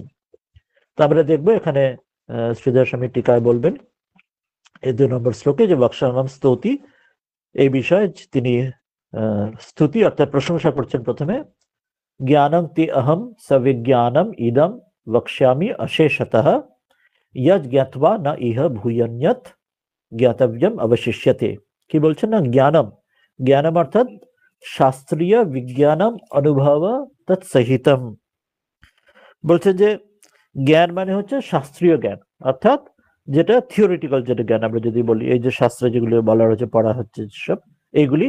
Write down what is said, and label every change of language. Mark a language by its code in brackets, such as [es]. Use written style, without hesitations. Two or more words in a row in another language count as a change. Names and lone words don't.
[bn] তো আমরা দেখবো এখানে শ্রীধর স্বামী টিকায় বলবেন এই 2 নম্বর শ্লোকে যে বক্সাঙ্গম স্তুতি, এই বিষয়ে তিনি স্তুতি অর্থাৎ প্রশংসা করছেন। প্রথমে [sa] জ্ঞানং তে অহম সবিজ্ঞানম ইদম বক্ষ্যামি অশেষতঃ यज् ज्ञात्वा न इह भूयन्यत् ज्ञातव्यम अवशिष्यते। [bn] কি বলছেন না জ্ঞানম, জ্ঞানম অর্থাৎ শাস্ত্রীয় বিজ্ঞানম অনুভব তৎসহিতম। বলছে যে জ্ঞান মানে হচ্ছে শাস্ত্রীয় জ্ঞান, অর্থাৎ যেটা থিওরিটিক্যাল, যেটা জ্ঞান আমরা যদি বলি, এই যে শাস্ত্রে যেগুলো বলা হচ্ছে, পড়া হচ্ছে সব এইগুলি।